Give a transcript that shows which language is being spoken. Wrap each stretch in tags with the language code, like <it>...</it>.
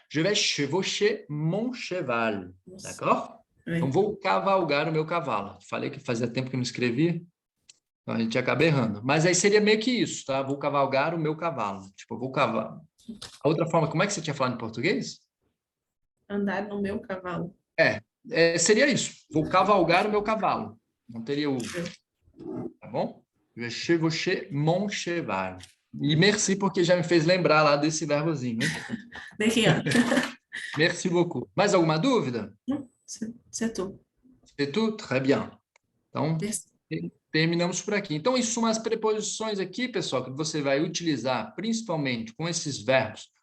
<fr>Je vais chevaucher mon cheval.</fr> <pt>Nossa,</pt> <fr>D'accord?</fr> <pt>é. Então, vou cavalgar o meu cavalo. Falei que fazia tempo que eu não escrevi. Então, a gente acaba errando. Mas aí seria meio que isso, tá? Vou cavalgar o meu cavalo. Tipo, eu vou cavar. A outra forma, como é que você tinha falado em português? Andar no meu cavalo. Seria isso. Vou cavalgar o meu cavalo. Não teria o... Tá bom?</pt> <fr>Je chevaucher mon cheval.</fr> <pt>E merci porque já me fez lembrar lá desse verbozinho, hein?</pt> <fr>Derrière. Merci beaucoup.</fr> <pt>Mais alguma dúvida?</pt> <fr>C'est tout. C'est tout? Très bien. Então, Merci.</fr> <pt>terminamos por aqui. Então, isso são as preposições aqui, pessoal, que você vai utilizar principalmente com esses verbos.</pt>